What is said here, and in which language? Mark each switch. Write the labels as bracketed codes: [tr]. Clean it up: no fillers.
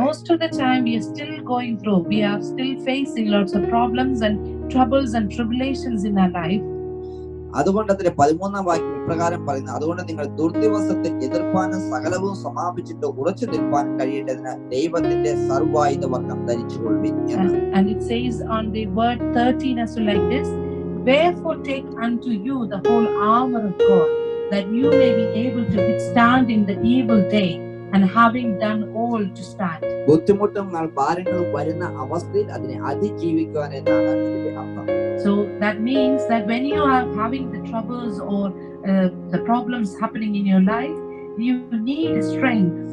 [en] Most of the time we are still going through, we are still facing lots of problems and troubles and tribulations in our life. [ml] അതുകൊണ്ട് അതിന്റെ 13-ാം വാക്യം ഇപ്രകാരം പറയുന്നു, അതുകൊണ്ട് നിങ്ങൾ ദുർദിവസത്തിൽ എതിർപ്പാനും സകലവും സമാപിച്ചിട്ട് ഉറച്ചു നിൽപ്പാൻ കഴിയേണ്ടതിന് ദൈവത്തിന്റെ സർവായുധ വർഗം ധരിച്ചുകൊള്ളുവിൻ. [en] And it says on the word 13 as well like this: Wherefore take unto you the whole armor of God, that you may be able to withstand in the evil day, and having done all to stand. [ml] ബുദ്ധിമുട്ടും ഭാരങ്ങളും വരുന്ന അവസ്ഥയിൽ അതിനെ അതിജീവിക്കുവാൻ എന്നാണ് ഇതിന്റെ അർത്ഥം. [en] So that means that when you are having the troubles or the problems happening in your life, you need strength.